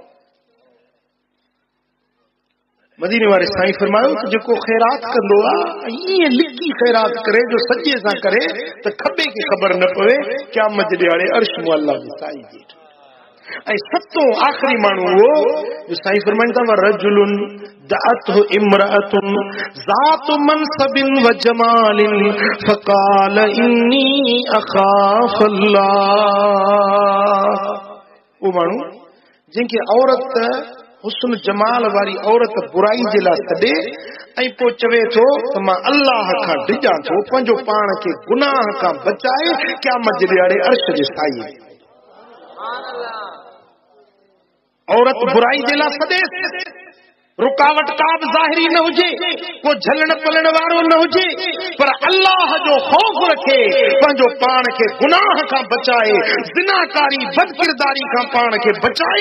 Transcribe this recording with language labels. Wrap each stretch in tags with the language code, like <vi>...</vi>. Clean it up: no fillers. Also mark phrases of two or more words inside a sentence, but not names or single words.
<sd>मदीने वारे साईं फरमायो त जेको ख़ैरात कंदो आहे ईअं लिकी ख़ैरात करे जो सॼे सां करे त खॿे खे ख़बर न पवे, क़यामत जे ॾियारे अर्श मुअल्ला जी साईं जी। ऐं सतो आख़िरी माण्हू उहो जो साईं फरमाईंदा</sd> <ar>و رجل دعته امرأة ذات منصب و جمال فقال إني أخاف الله.</ar> <sd>वो माण्हू जंहिंखे औरत हुस्न जमाल वारी औरत बुराई जे लाइ छॾे ऐं पोइ चवे थो त मां अल्लाह खां डिॼां थो, पंहिंजो पाण खे गुनाह खां बचाए क़यामत जे ॾियारे अर्श जे साईं। औरत बुराई जे लाइ छॾे, रुकावट का बि ज़ाहिरी न हुजे, को झलण पलण वारो न हुजे, पर अल्लाह जो ख़ौफ़ रखे पंहिंजो पाण खे गुनाह खां बचाए, ज़िनाकारी बदकिरदारी खां पाण खे बचाए।</sd>